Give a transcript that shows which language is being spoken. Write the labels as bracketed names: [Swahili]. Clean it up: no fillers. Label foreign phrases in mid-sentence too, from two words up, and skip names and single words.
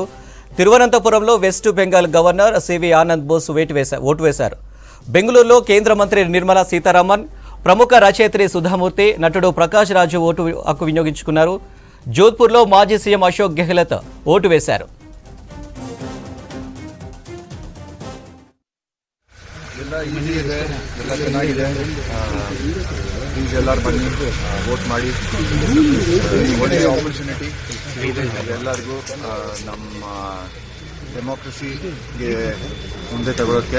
[Telugu] తిరువనంతపురంలో వెస్ట్ బెంగాల్ గవర్నర్ సివి ఆనంద్ బోస్ ఓటు వేశారు. బెంగళూరులో కేంద్ర మంత్రి నిర్మలా సీతారామన్, ప్రముఖ రచయిత్రి సుధామూర్తి, నటుడు ప్రకాష్ రాజు ఓటు హక్కు వినియోగించుకున్నారు. జోధ్పూర్లో మాజీ సీఎం అశోక్ గెహ్లత్ ఓటు వేశారు. [Kannada] ಎಲ್ಲ ಈಸಿ ಇದೆ, ಎಲ್ಲ ಚೆನ್ನಾಗಿದೆ. ಪ್ಲೀಸ್ ಎಲ್ಲರೂ ಬನ್ನಿ, ವೋಟ್ ಮಾಡಿ. ಒಳ್ಳೆಯ ಆಪರ್ಚುನಿಟಿ ಇದೆ ಎಲ್ಲರಿಗೂ ನಮ್ಮ ಡೆಮೋಕ್ರಸಿಗೆ ಮುಂದೆ ತಗೊಳ್ಳೋಕ್ಕೆ.